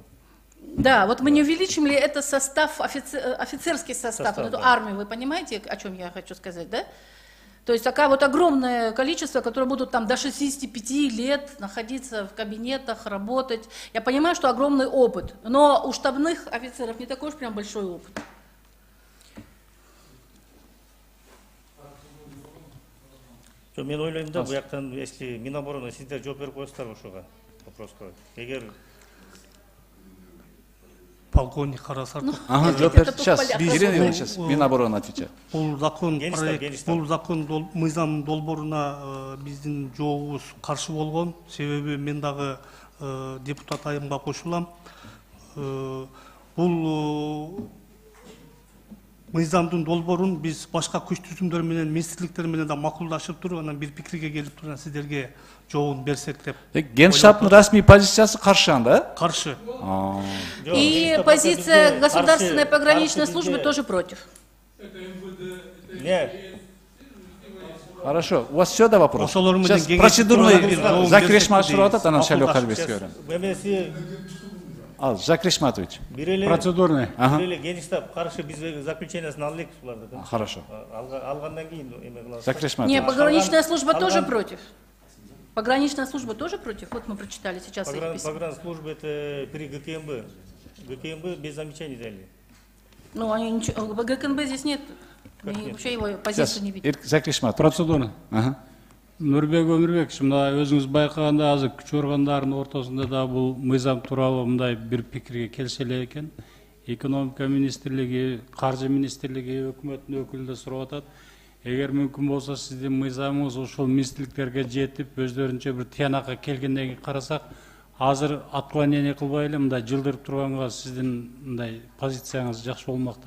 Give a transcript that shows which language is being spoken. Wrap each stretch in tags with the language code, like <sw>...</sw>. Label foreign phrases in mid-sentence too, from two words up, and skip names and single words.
<ru>Да, вот мы не увеличим ли это состав, офицерский состав, вот эту да. армию, вы понимаете, о чем я хочу сказать, да? То есть такое вот огромное количество, которые будут там до 65 лет находиться в кабинетах, работать. Я понимаю, что огромный опыт, но у штабных офицеров не такой уж прям большой опыт.</ru> <ky>Мен ойлойм да, буяктан, если Минобороны сиздер жооп берип коесуздар ушуга вопроска. Эгер</ky> <ru>Полковник Карасартов. Ага, это только сейчас, поля- Ирина Ивановна, сейчас Минобороны отвечает.</ru> <ky>Бул закон Генштаб, проект, Генштаб. бул закон мыйзам долбооруна биздин жообубуз каршы болгон. Себеби мен дагы депутат айымга кошулам. Бул мыйзамдын долбоорун биз башка күч түзүмдөр менен, министрликтер менен да макулдашып туруп, анан бир пикирге келип туруп, сиздерге жообун берсек деп. Генштабтын расмий позициясы каршы анда? Каршы.</ky> <ru>И позиция государственной пограничной службы тоже против. не, Хорошо, у вас все до вопроса?</ru> <ky>Ошолор менен</ky> <ru>Сейчас</ru> <ky>кеңешип</ky> <ru>процедурный</ru> <ky>турган бир Закрешма жообун ашырып атат, анан берсек Шайлоо дейбиз. Калбекке берем. эмеси Ал, Закрешматович. бир эле</ky> <ru>Процедурный. Ага.</ru> <ky>бир эле Генштаб каршы биз заключениясын алайлык буларды да.</ky> <ru>Хорошо.</ru> <ky>Алгандан кийин эме кылабыз. Закрешматович.</ky> <ru>Не, пограничная служба тоже</ru> <ky>Алган-</ky> <ru>против. Пограничная служба тоже против. Вот мы прочитали сейчас их письма. Погранслужба это при ГКМБ. ГКМБ без замечаний дали. Ну, они ничего, ГКНБ здесь нет. Они вообще его позицию не видят. Закрешматович. Процедура. Ага.</ru> <ky>Нурбек Өмүрбекович, мына өзүңүз байкаганда азыр күч органдарынын ортосунда да бул мыйзам тууралуу мындай бир пикирге келсе эле экен. Экономика министрлиги, каржы министрлиги, өкмөттүн өкүлү да сурап атат. Эгер мүмкүн болсо сиздин мыйзамыңыз ушул министрликтерге жетип, өздөрүнчө бир тыянакка келгенден кийин карасак, азыр отклонение кылбай эле мындай жылдырып турганга сиздин мындай позицияңыз жакшы болмок да.</ky>